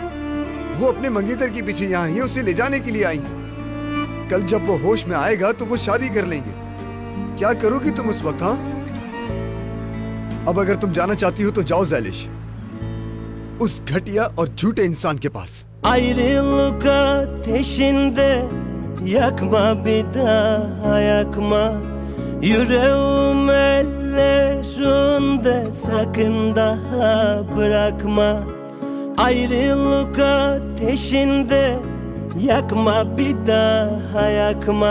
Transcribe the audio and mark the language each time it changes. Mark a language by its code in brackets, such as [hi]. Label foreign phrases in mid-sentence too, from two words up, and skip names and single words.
[hi] वो अपने मंगेतर के पीछे यहाँ ही उसे ले जाने के लिए आई है। कल जब वो होश में आएगा तो वो शादी कर लेंगे। क्या करोगी तुम उस वक्त? हाँ, अब अगर तुम जाना चाहती हो तो जाओ ज़ैलिश, उस घटिया और झूठे इंसान के पास। [tr] Ayrılık ateşinde yakma bir daha yakma. Yüreğim ellerinde, sakın daha bırakma. Ayrılık ateşinde yakma bir daha yakma.